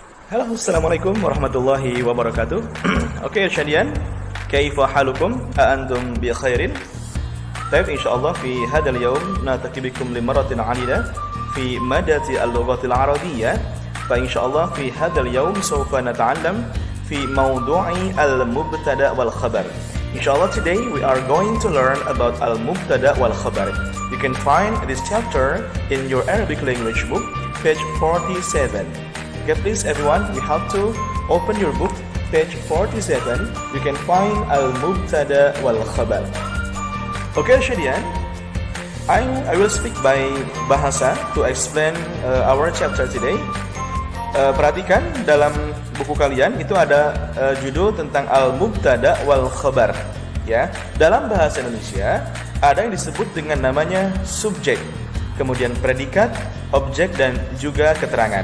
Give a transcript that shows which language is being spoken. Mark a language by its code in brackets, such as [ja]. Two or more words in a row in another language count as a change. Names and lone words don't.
[ar] Halo, السلام عليكم ورحمة الله وبركاته. Oke, Syadian, كيف حالكم؟ أنتم بخير? Baik, إن شاء الله في هذا اليوم نلتقي بكم لمرات عديدة في مادة اللغة العربية. فإن شاء الله في هذا اليوم سوف نتعلم في موضوع المبتدأ والخبر. [en] Inshallah today we are going to learn about [ar] المبتدأ والخبر. [en] You can find this chapter in your Arabic language book, page 47. Okay, please everyone, we have to open your book, page 47. You can find [ar] المبتدأ والخبر. [en] Okay, Syadian, I will speak by bahasa to explain our chapter today. [id] Perhatikan dalam buku kalian itu ada judul tentang [ar] المبتدأ والخبر. [id] Ya, dalam bahasa Indonesia ada yang disebut dengan namanya subjek, kemudian predikat, objek dan juga keterangan.